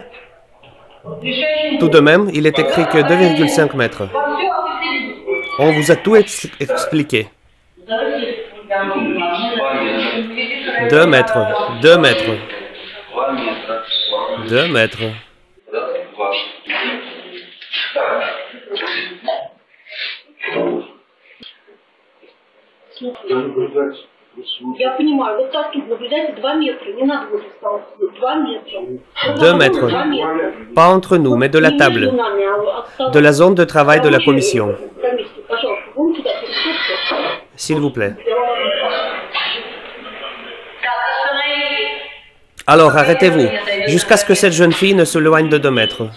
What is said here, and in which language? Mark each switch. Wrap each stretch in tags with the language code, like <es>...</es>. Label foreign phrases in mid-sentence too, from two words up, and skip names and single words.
<fr>Tout de même, il est écrit que 2,5 mètres. On vous a tout expliqué. 2 mètres, 2 mètres. 2 mètres.</fr> <ru>Я понимаю, вот так тут наблюдайте 2 метра, не надо вот осталось 2 метра.</ru> <fr>2 mètres. Pas entre nous, mais de la table. De la zone de travail de la commission. S'il vous plaît. Alors, arrêtez-vous, jusqu'à ce que cette jeune fille ne s'éloigne de 2 mètres.</fr>